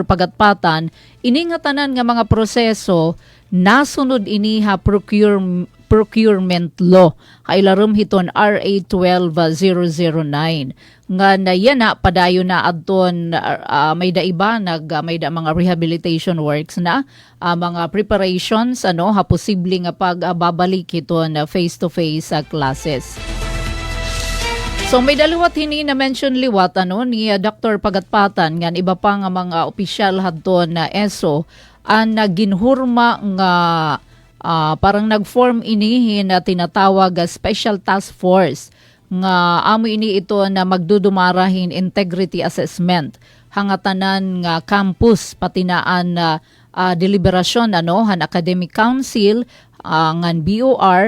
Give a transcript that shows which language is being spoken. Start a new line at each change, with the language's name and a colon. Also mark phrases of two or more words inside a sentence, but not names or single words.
Waray: Pagatpatan, ini nga tanan nga mga proseso nasunod ini
English: procurement law
Waray: kailarum hiton RA 12009 nga na padayon na adton may da iba may da mga
English: rehabilitation works
Waray: na mga preparations posible nga pagbabalik hiton
English: face to face classes.
Waray: So may daliwat hini na mention liwat ni Dr. Pagatpatan nga iba pa nga mga opisyal hadton na ESO ang ginhurma nga parang nag-form ini na tinatawag
English: special task force
Waray: nga amo ini ito na magdudumarahin
English: integrity assessment
Waray: hangatanan nga campus patinaan deliberasyon han
English: academic council
Waray: ngan BOR.